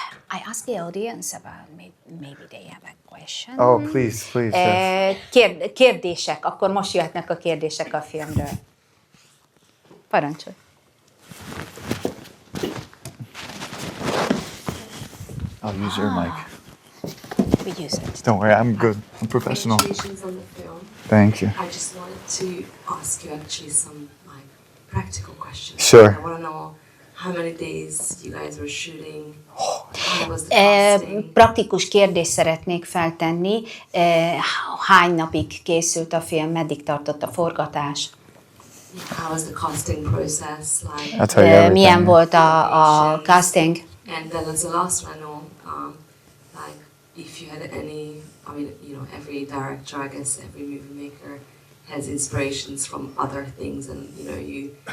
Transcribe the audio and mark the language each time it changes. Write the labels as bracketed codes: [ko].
[en] I ask the audience about maybe they have a question. Oh, please. Yes. [hu] Kérdések, akkor most jöhetnek a kérdések a filmről. Parancsolj. [en] I'll use your mic. We use it. Don't worry, I'm good. I'm professional. Congratulations on the film. Thank you. I just wanted to ask you actually some practical questions. Sure. I want to know how many days you guys were shooting. How was the casting? [hu] Praktikus kérdést szeretnék feltenni. Hány napig készült a film, meddig tartott a forgatás? [en] How was the casting process like? I'll tell you everything. [hu] Milyen volt a casting? [en] And then as the last one, I know, like if you had any, I mean, you know, every director, I guess every movie maker has inspirations from other things, and you know, you